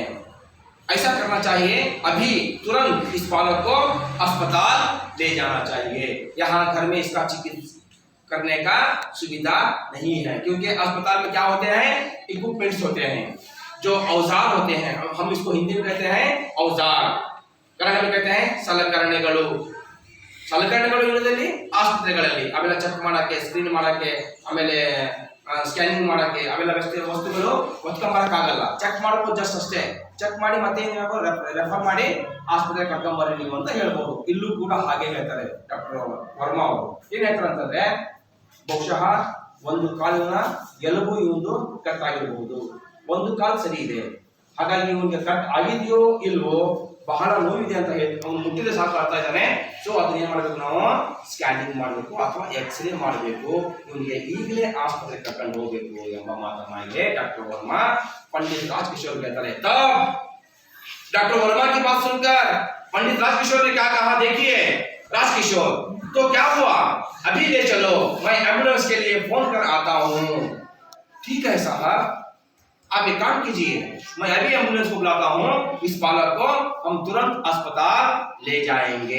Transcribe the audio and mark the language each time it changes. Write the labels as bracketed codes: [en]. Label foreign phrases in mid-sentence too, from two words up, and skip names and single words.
[hi] ऐसा करना चाहिए, अभी तुरंत इस बालक को अस्पताल ले जाना चाहिए, यहाँ घर में इसका चिकित्सा करने का सुविधा नहीं है, क्योंकि अस्पताल में क्या होते हैं, इक्विपमेंट्स होते हैं, जो औजार होते हैं, हम इसको हिंदी में कहते हैं औजार, ಕನ್ನಡದಲ್ಲಿ कहते हैं ಸಲಕರಣೆಗಳು. [kn] ಸಲಕರಣೆಗಳು ಇರೋದಲ್ಲಿ ಆಸ್ಪತ್ರೆಗಳಲ್ಲಿ ಅವೆಲ್ಲ ಚೆಕ್ ಮಾಡಕ್ಕೆ, ಸ್ಕ್ರೀನ್ ಮಾಡಕ್ಕೆ, ಆಮೇಲೆ ಸ್ಕ್ಯಾನಿಂಗ್ ಮಾಡಕ್ಕೆ ಅವೆಲ್ಲ ವಸ್ತುಗಳು ಹೊತ್ಕೊಂಬರಕ್ಕಾಗಲ್ಲ. ಚೆಕ್ ಮಾಡ್ಬೋದು ಜಸ್ಟ್ ಅಷ್ಟೇ. ಚೆಕ್ ಮಾಡಿ ಮತ್ತೆ ರೆಫರ್ ಮಾಡಿ ಆಸ್ಪತ್ರೆ ಕರ್ಕೊಂಬರ್ರಿ ನೀವು ಅಂತ ಹೇಳ್ಬೋದು. ಇಲ್ಲೂ ಕೂಡ ಹಾಗೆ ಹೇಳ್ತಾರೆ ಡಾಕ್ಟರ್ ವರ್ಮಾ ಅವರು. ಏನ್ ಹೇಳ್ತಾರೆ ಅಂತಂದ್ರೆ, ಬಹುಶಃ ಒಂದು ಕಾಲಿನ ಎಲುಬು ಇವೊಂದು ಕಟ್ ಆಗಿರಬಹುದು, ಒಂದು ಕಾಲು ಸರಿ ಇದೆ, ಹಾಗಾಗಿ ಇವನಿಗೆ ಕಟ್ ಆಗಿದೆಯೋ ಇಲ್ವೋ, ಬಹಳ ನೋವಿದೆ ಅಂತ ಹೇಳಿ ಅವನು ಮುಟ್ಟಿದ್ರೆ ಸಾಕು ಆಗ್ತಾ ಇದ್ದಾನೆ. ಸೊ ಅದನ್ನ ಏನ್ ಮಾಡಬೇಕು, ನಾವು ಸ್ಕ್ಯಾನಿಂಗ್ ಮಾಡಬೇಕು ಅಥವಾ ಎಕ್ಸ್ರೇ ಮಾಡಬೇಕು, ಇವನಿಗೆ ಈಗಲೇ ಆಸ್ಪತ್ರೆಗೆ ಕರ್ಕೊಂಡು ಹೋಗಬೇಕು ಎಂಬ ಮಾತನ್ನ ಇಲ್ಲಿ [hi] डॉक्टर वर्मा पंडित राजकिशोर कहते हैं। तब डॉक्टर वर्मा की बात सुनकर पंडित राजकिशोर ने क्या कहा, देखिए राजकिशोर तो क्या हुआ, अभी ले चलो, मैं एम्बुलेंस के लिए फोन कर आता हूँ। ठीक है साहब, आप एक काम कीजिए, मैं अभी एम्बुलेंस को बुलाता हूँ, इस बालक को हम तुरंत अस्पताल ले जाएंगे।